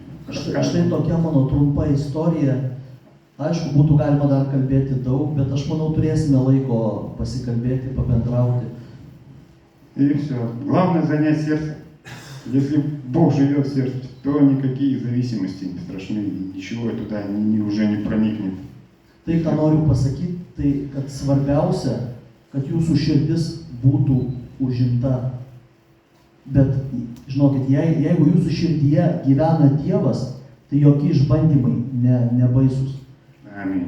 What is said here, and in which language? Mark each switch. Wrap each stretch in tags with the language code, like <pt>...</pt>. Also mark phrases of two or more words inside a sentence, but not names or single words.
<lt>Štai</lt> <ru>расскажем.</ru> <lt>tokia mano trumpa istorija. Aišku, būtų galima dar kalbėti daug, bet aš manau turėsime laiko pasikalbėti, pabendrauti.</lt> <ru>И все. Главное занять сердце. Если Бог живет в сердце, то никакие зависимости не страшны, и ничего туда уже не проникнет.</ru> <lt>Tai, ką noriu pasakyti, tai kad svarbiausia, kad jūsų širdis būtų užimta. Bet, žinokit, jeigu jūsų širdyje gyvena Dievas, tai jokie išbandymai nebaisus.</lt> <ru>Аминь.</ru>